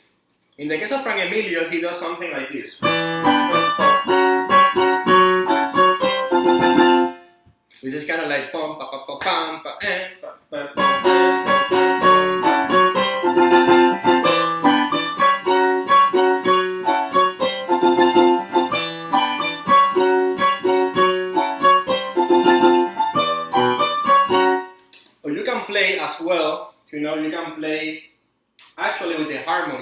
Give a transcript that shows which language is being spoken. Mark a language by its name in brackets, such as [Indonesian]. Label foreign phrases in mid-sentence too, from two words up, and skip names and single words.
[English] In the case of Frank Emilio, he does something like this. This is kind of like pom pa pa pa pam pa pa pa pa. Or you can play as well, you know, you can play actually with the harmony.